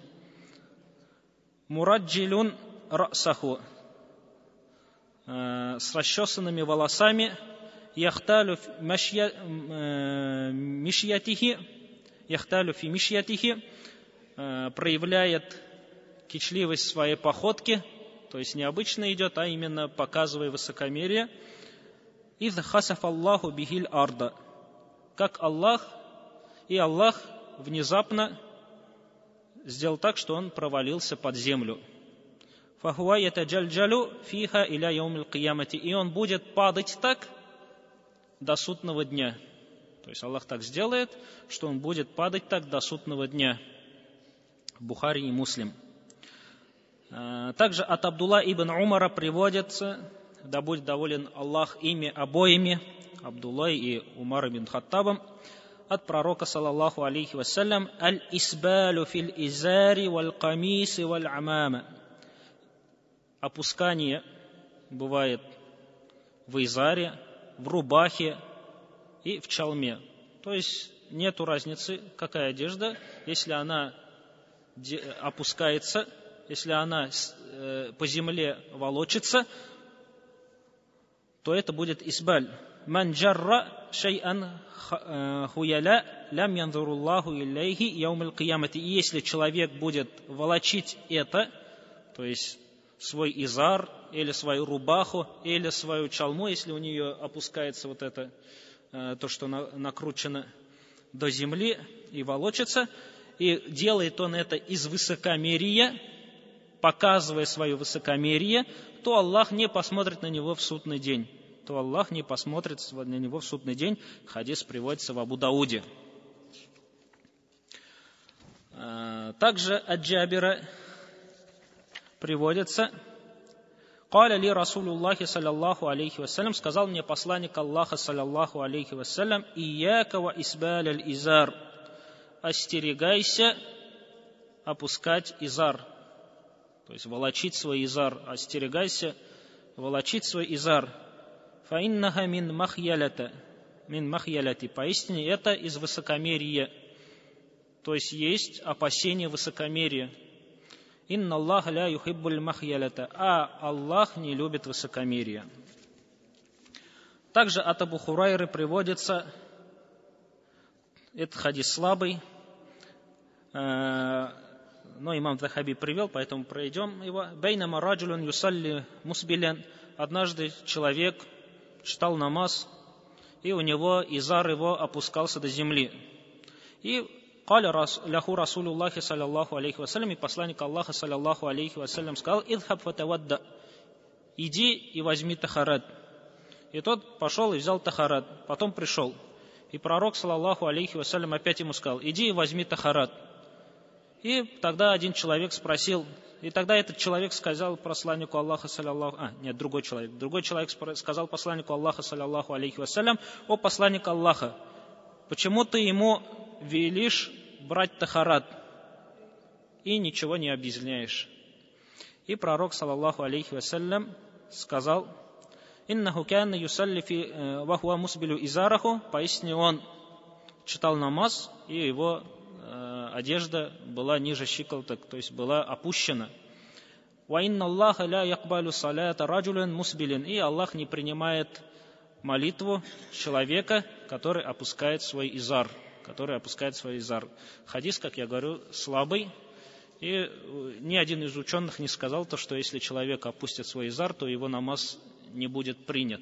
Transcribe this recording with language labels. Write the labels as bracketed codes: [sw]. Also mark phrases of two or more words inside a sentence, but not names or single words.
[ar] مرجّل رأسه, [ru] с расчесанными волосами, [ar] يختال في مشيته, [ru] проявляет кичливость в своей походке, то есть необычно идет, а именно показывая высокомерие. [ar] «إذ خسف الله به الأرض», [ru] как Аллах внезапно сделал так, что он провалился под землю. [ar] «فهو يتجلجل فيها إلى يوم القيامة», [ru] и он будет падать так до судного дня. То есть Аллах так сделает, что он будет падать так до судного дня. Бухари и Муслим. Также от Абдулла ибн Умара приводится, да будет доволен Аллах ими обоими, Абдуллой и Умар ибн Хаттабом от пророка, [ar] صلى الله عليه وسلم الإسبال في الإزار والقميص والعمامة». [ru] Опускание бывает в изаре, в рубахе и в чалме. То есть нету разницы, какая одежда, если она опускается, если она по земле волочится, то это будет исбаль. [ar] «من جرّ شيئا خيلاء لم ينظر الله إليه يوم القيامة». [ru] И если человек будет волочить это, то есть свой изар, или свою рубаху, или свою чалму, если у нее опускается вот это, то, что накручено до земли и волочится, и делает он это из высокомерия, показывая свое высокомерие, то Аллах не посмотрит на него в судный день. То Аллах не посмотрит на него в судный день. Хадис приводится в Абу Дауде. Также от Джабира приводится: [ar] «قال لي رسول الله صلى الله عليه وسلم», [ru] сказал мне посланник Аллаха [ar] صلى الله عليه وسلم: «إياك وإسبال الإزار», [ru] остерегайся опускать изар, то есть волочить свой изар, остерегайся волочить свой изар. [ar] «فإنها من المخيلة», [ru] поистине это из высокомерия, то есть есть опасение высокомерия. [ar] «إن الله لا يحب المخيلة», [ru] а Аллах не любит высокомерие. Также от Абу Хурайры приводится, этот хадис слабый, но имам Захаби привел, поэтому пройдем его. [ar] «بينما رجل يصلي مسبلا», [ru] однажды человек читал намаз, и у него изар его опускался до земли. И [ar] «قال له رسول الله صلى الله عليه وسلم», [ru] и посланник Аллаха [ar] صلى الله عليه وسلم [ru] сказал: [ar] «اذهب فتوضأ», [ru] иди и возьми тахарат. И тот пошел и взял тахарат, потом пришел. И пророк [ar] صلى الله عليه وسلم [ru] опять ему сказал: иди и возьми тахарат. И тогда один человек спросил, и тогда этот человек сказал посланнику Аллаха саллаллаху, другой человек сказал посланнику Аллаха [ar] صلى الله عليه وسلم: [ru] о посланник Аллаха, почему ты ему велишь брать тахарат и ничего не объясняешь? И пророк [ar] صلى الله عليه وسلم [ru] сказал: [ar] «إنه كان يصلي في وهو مسبل إزاره», [ru] поистине он читал намаз, и его одежда была ниже щиколоток, то есть была опущена. [ar] «وإن الله لا يقبل صلاة رجل مسبل», [ru] и Аллах не принимает молитву человека, который опускает свой изар. Хадис, как я говорю, слабый, и ни один из ученых не сказал то, что если человек опустит свой изар, то его намаз не будет принят.